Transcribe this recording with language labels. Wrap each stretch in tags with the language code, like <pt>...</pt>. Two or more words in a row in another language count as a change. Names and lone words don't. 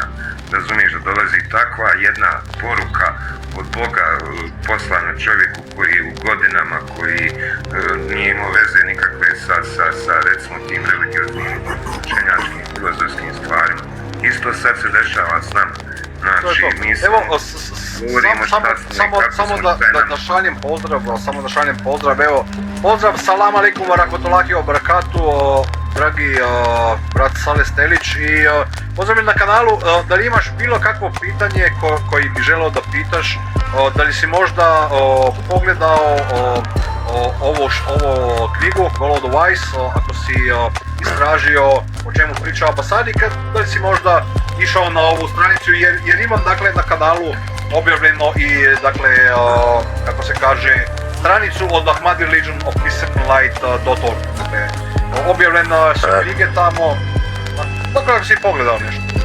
<bs>Razumiješ da dolazi takva jedna poruka od Boga poslana čovjeku koji je u godinama, koji nije imao veze nikakve sa recimo tim religioznim, učenjačkim, filozofskim stvarima. Isto sad se dešava s nama. Znači, mi se govorimo šta smo i kako smo da šaljem pozdrav, evo, pozdrav,</bs> <ar>salam alaikum wa rahmatullahi wa barakatuh,</ar> <bs>dragi brat Sale Stelić, i pozdravim na kanalu. Da li imaš bilo kakvo pitanje koji bi želeo da pitaš, da li si možda pogledao ovo knjigu Golo the Wise, ako si istražio o čemu priča Abasadi, da li si možda išao na ovu stranicu, jer imam dakle na kanalu objavljeno i dakle, kako se kaže, stranicu od ahmadreligion.org, dakle, objavljene su knjige tamo, dakle ako si pogledao nešto.</bs>